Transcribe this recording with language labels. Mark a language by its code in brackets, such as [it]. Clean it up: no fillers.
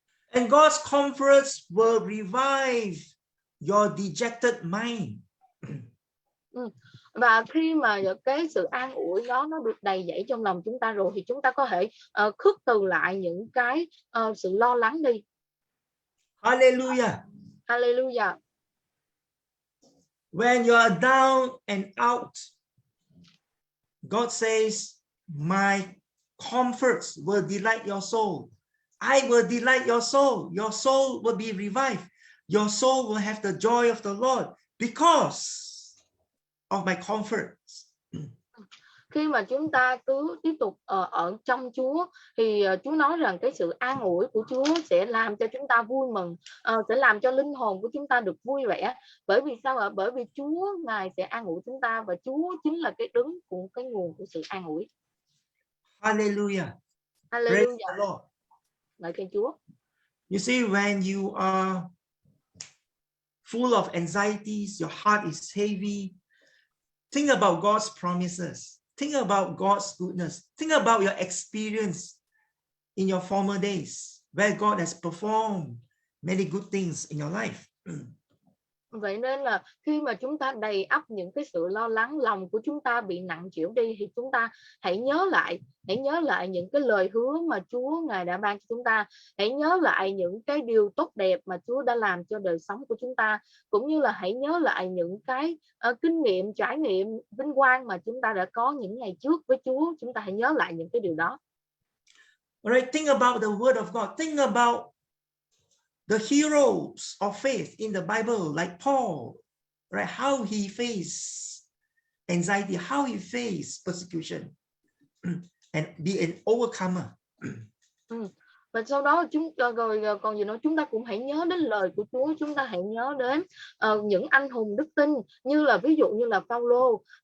[en] And God's comforts will revive your dejected mind. [vi] Và khi mà cái sự an ủi đó nó được đầy dẫy trong lòng chúng ta rồi thì chúng ta có thể khước từ lại những cái sự lo lắng đi. [en] Hallelujah. Hallelujah. When you are down and out, God says, my comforts will delight your soul. I will delight your soul. Your soul will be revived. Your soul will have the joy of the Lord because of my comforts. [vi] Khi mà chúng ta cứ tiếp tục ở trong Chúa thì Chúa nói rằng cái sự an ủi của Chúa sẽ làm cho chúng ta vui mừng, sẽ làm cho linh hồn của chúng ta được vui vẻ. Bởi vì sao ạ? Bởi vì Chúa Ngài sẽ an ủi chúng ta và Chúa chính là cái đứng của cái nguồn của sự an ủi. [en] Hallelujah. Hallelujah. Praise the Lord. [vi] Ngợi khen Chúa. [en] You see, when you are full of anxieties, your heart is heavy, think about God's promises. Think about God's goodness. Think about your experience in your former days, where God has performed many good things in your life. [vi] Vậy nên là khi mà chúng ta đầy ắp những cái sự lo lắng, lòng của chúng ta bị nặng trĩu đi, thì chúng ta hãy nhớ lại những cái lời hứa mà Chúa Ngài đã ban cho chúng ta. Hãy nhớ lại những cái điều tốt đẹp mà Chúa đã làm cho đời sống của chúng ta, cũng như là hãy nhớ lại những cái kinh nghiệm, trải nghiệm vinh quang mà chúng ta đã có những ngày trước với Chúa. Chúng ta hãy nhớ lại những cái điều đó. [en] Alright, think about the word of God. Think about the heroes of faith in the Bible, like Paul, right? How he faced anxiety, how he faced persecution, and be an overcomer. [vi] Và sau đó còn gì nữa, chúng ta cũng hãy nhớ đến lời của Chúa. Chúng ta hãy nhớ đến những anh hùng đức tin, như là ví dụ như là Phaolô.